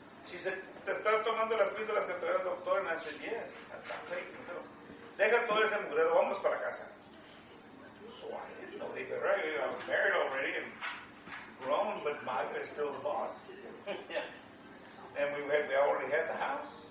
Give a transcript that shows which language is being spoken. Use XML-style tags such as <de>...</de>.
<en>She said,</en> <es>¿te estás tomando las píldoras que te dio el doctor?</es> <en>And I said, yes, I'm taking them.</en> <es>Deja todo ese mugrero, vamos para casa.</es> <en>So I didn't know they were right. I was married already and grown, but Mommy is still the boss. And we already had the house.</en>